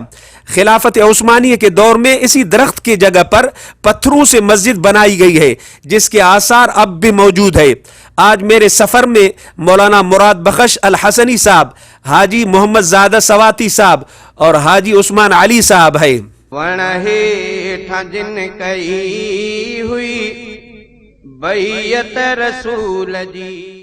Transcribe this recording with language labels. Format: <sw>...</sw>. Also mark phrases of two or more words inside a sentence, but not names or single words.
<ur>خلافت عثمانیہ کے دور میں اسی درخت کی جگہ پر پتھروں سے مسجد بنائی گئی ہے، جس کے آثار اب بھی موجود ہے۔ آج میرے سفر میں مولانا مراد بخش الحسنی صاحب، حاجی محمد زادہ سواتی صاحب اور حاجی عثمان علی صاحب ہے۔</ur> <sd>وण हेठा जिन कई हुई बैयत रसूल जी।</sd>